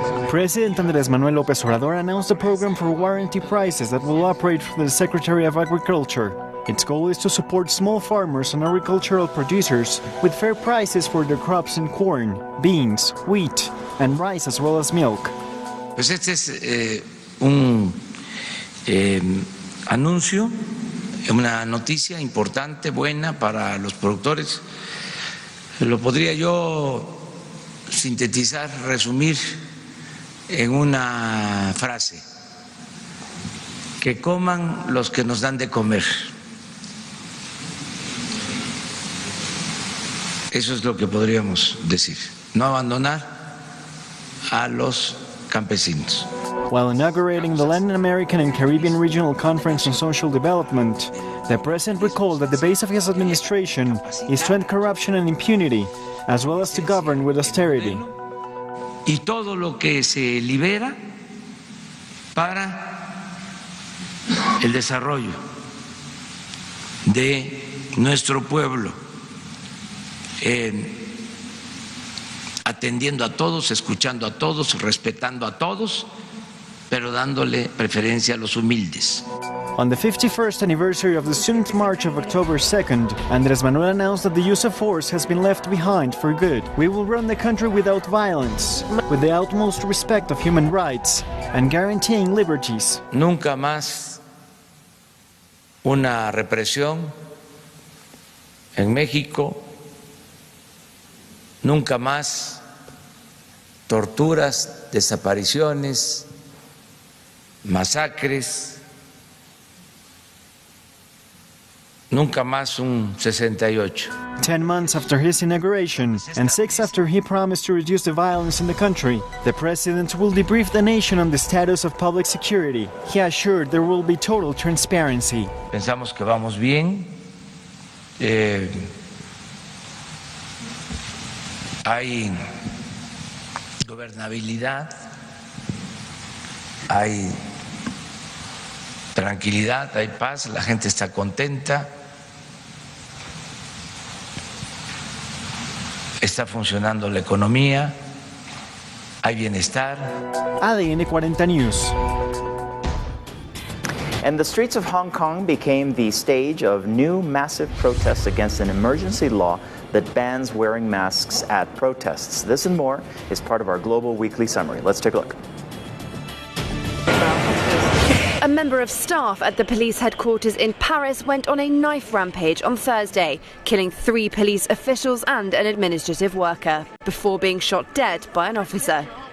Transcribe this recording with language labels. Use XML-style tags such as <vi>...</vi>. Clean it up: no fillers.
<en>President Andrés Manuel López Obrador announced a program for warranty prices that will operate for the Secretary of Agriculture. Its goal is to support small farmers and agricultural producers with fair prices for their crops in corn, beans, wheat, and rice, as well as milk.</en> <es>Pues este es un anuncio, una noticia importante, buena para los productores. Lo podría yo sintetizar, resumir en una frase: que coman los que nos dan de comer. Eso es lo que podríamos decir, no abandonar a los campesinos.</es> <en>While inaugurating the Latin American and Caribbean Regional Conference on Social Development, the president recalled that the base of his administration is to end corruption and impunity, as well as to govern with austerity.</en> <es>Y todo lo que se libera para el desarrollo de nuestro pueblo, atendiendo a todos, escuchando a todos, respetando a todos, pero dándole preferencia a los humildes.</es> <en>On the 51st anniversary of the Students' March of October 2nd, Andrés Manuel announced that the use of force has been left behind for good. We will run the country without violence, with the utmost respect of human rights, and guaranteeing liberties.</en> <es>Nunca más una represión en México, nunca más torturas, desapariciones, masacres. Nunca más un 68.</es> <en>10 months after his inauguration, and 6 after he promised to reduce the violence in the country, the president will debrief the nation on the status of public security. He assured there will be total transparency.</en> <es>Pensamos que vamos bien. Hay gobernabilidad, hay tranquilidad, hay paz, la gente está contenta. Está funcionando la economía, hay bienestar.</es> <en>ADN 40 News. And the streets of Hong Kong became the stage of new massive protests against an emergency law that bans wearing masks at protests. This and more is part of our global weekly summary. Let's take a look. A member of staff at the police headquarters in Paris went on a knife rampage on Thursday, killing 3 police officials and an administrative worker, before being shot dead by an officer.</en>